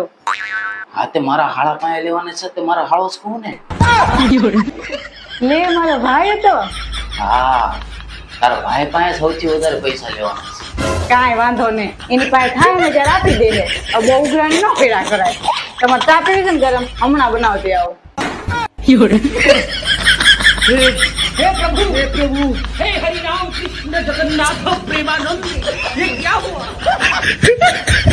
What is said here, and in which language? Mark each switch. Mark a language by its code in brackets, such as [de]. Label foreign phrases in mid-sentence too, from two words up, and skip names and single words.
[gu] હા તે મારા હાળા પાસે લેવાને છે તે મારા હાળો જ કહું ને. લે મારો ભાઈ હતો. હા તારા ભાઈ પાસે સૌથી વધારે પૈસા લેવાના છે. કાંઈ વાંધો નહીં, એની પાસે થાય ને ત્યારે આપી દે. બહુ ઉઘરાણી ન કર્યા કરાય. તમારે ચા પીવી છે ને ગરમ, હમણાં બનાવતી આવો. [hi] हे प्रभु हे हरि राम कृष्ण जगन्नाथ प्रेमानंद ये क्या हुआ